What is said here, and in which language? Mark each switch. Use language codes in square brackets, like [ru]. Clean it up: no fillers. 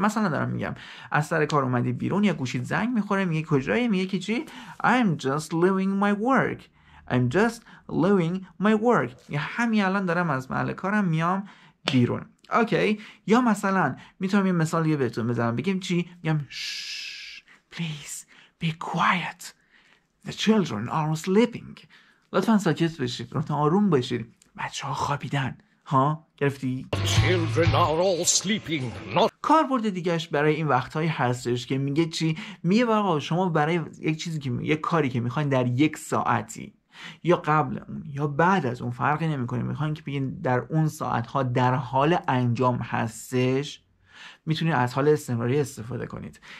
[fa] مثلا دارم میگم از سر کار اومدی بیرون، یا گوشیت زنگ میخوره، میگه کجایی؟ میگه که چی؟ [en] I'm just living my work. I'm just living my work. [fa] یا همین الان دارم از محل کارم میام بیرون. اوکی. یا مثلا میتونم یه مثال دیگه بهتون بزنم، بگم چی؟ میگم [en] shh, please be quiet. The children are sleeping. [fa] لطفا ساکت بشید، لطفا آروم باشید، بچه‌ها خوابیدن. ها گرفتی؟ [en] Children are all sleeping. Not... [fa] کاربرد دیگهش برای این وقتهایی هستش که میگه چی؟ میگه آقا شما برای یک چیزی که یک کاری که میخواین در یک ساعتی یا قبل اون یا بعد از اون فرقی نمیکنه، میخواین که بگین در اون ساعتها در حال انجام هستش، میتونید از حال استمراری استفاده کنید.